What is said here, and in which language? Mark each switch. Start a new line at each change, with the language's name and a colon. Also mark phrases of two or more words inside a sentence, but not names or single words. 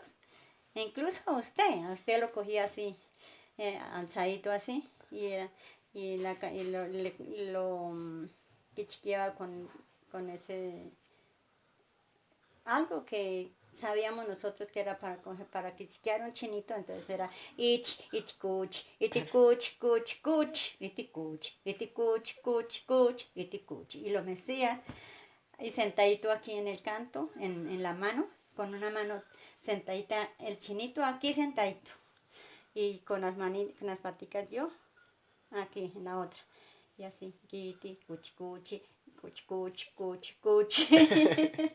Spanish: E incluso a usted lo cogía así, alzadito así, y quichiqueaba con ese, algo que sabíamos nosotros que era para quichiquear un chinito, entonces era iti cuch, iti cuch, cuch, cuch, iti cuch, iti cuch, cuch, cuch, iti cuch. Y lo mecía y sentadito aquí en el canto, en la mano, con una mano sentadita, el chinito aquí sentadito, y con las paticas yo aquí en la otra. Y así, kiti, cuchi, cuchi, cuchi, cuchi, cuchi, cuchi.